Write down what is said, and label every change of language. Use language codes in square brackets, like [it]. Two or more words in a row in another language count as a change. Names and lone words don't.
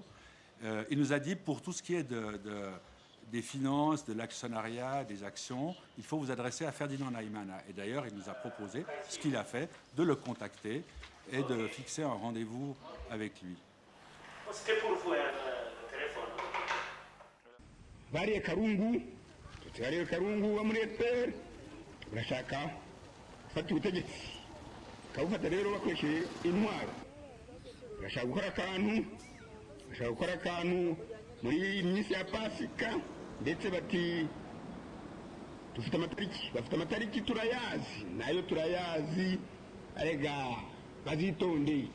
[fr] Il nous a dit, pour tout ce qui est des finances, de l'actionnariat, des actions, il faut vous adresser à Ferdinand Naïmana. Et d'ailleurs, il nous a proposé, ce qu'il a fait, de le contacter et de fixer un rendez-vous avec lui. C'était pour vous un téléphone. [rw] Bariye Karungu, tutariye Karungu wa muri FPR, urashaka fata ubutegetsi. Kabufata rero bakoresheje intwaro. Urashaka gukora akantu muri minsi ya Pasika, ndetse bati dufite amatariki turayazi, nayo turayazi, arega bazitonde.